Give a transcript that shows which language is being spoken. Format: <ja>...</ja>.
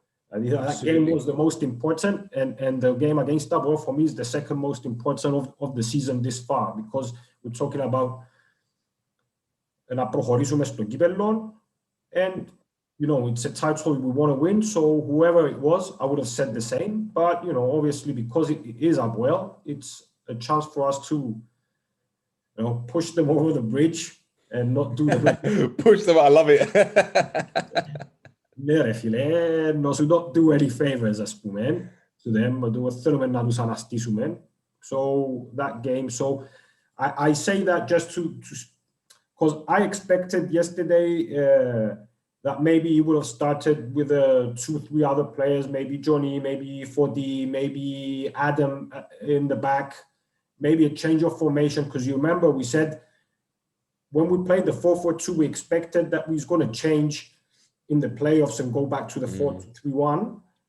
<en>That game was the most important, and the game against APOEL for me is the second most important of the season this far, because we're talking about</en> <el>να προχωρήσουμε στο κύπελλο,</el> <en>and you know, it's a title we want to win, so whoever it was, I would have said the same. But you know, obviously, because it is APOEL, it's a chance for us to, you know, push them over the bridge and not do the push them. I love it.</en> <el>Ναι ρε φίλε,</el> <en>to not do any favors,</en> <el>ας πούμε,</el> <en>to them,</en> <el>θέλουμε να τους αναστήσουμε.</el> <en>So that game, so I say that just to because I expected yesterday that maybe he would have started with 2-3 other players, maybe Johnny, maybe 4D, maybe Adam in the back, maybe a change of formation, because you remember we said when we played the 4-4-2, we expected that we was going to change in the playoffs and go back to the 4-3-1.</en>